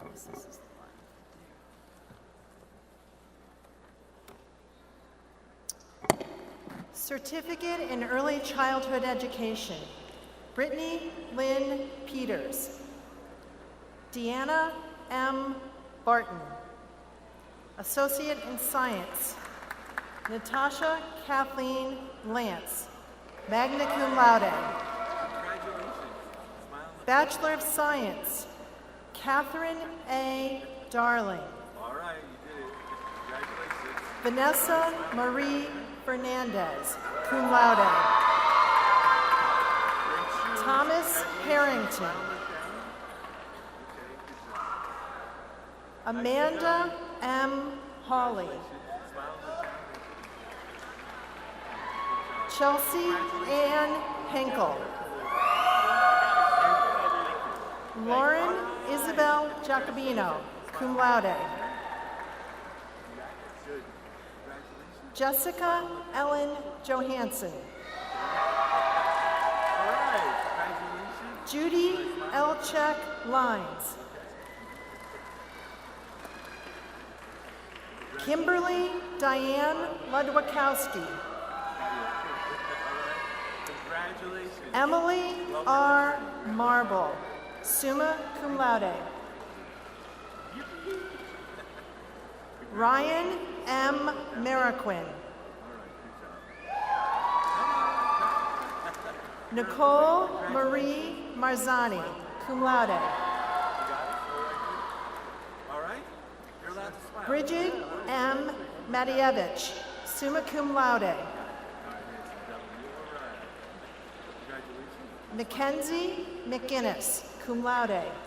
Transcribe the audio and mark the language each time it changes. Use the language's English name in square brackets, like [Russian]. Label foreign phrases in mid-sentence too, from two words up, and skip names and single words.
[English] Certificate in Early Childhood Education, Brittany Lynn Peters. Deanna M. Barton. Associate in Science, Natasha Kathleen Lance, [Latin] magna cum laude. [English] Bachelor of Science, Catherine A. Darling. All right, you did it. Congratulations. Vanessa Marie Fernandez, [Latin] cum laude. [English] Thomas Harrington. Amanda M. Hawley. Chelsea Ann Henkel. Lauren Isabel Jacobino, [Latin] cum laude. [English] Jessica Ellen Johansson. Judy Elchek Lines. Kimberly Diane Ludwikowski. Emily R. Marble, [Latin] summa cum laude. [English] Ryan M. Mariquin. Nicole Marie Marzani, [Latin] cum laude. [English] Bridget M. Matievich, [Latin] summa cum laude. [English] Mackenzie McGinnis, [Latin] cum laude.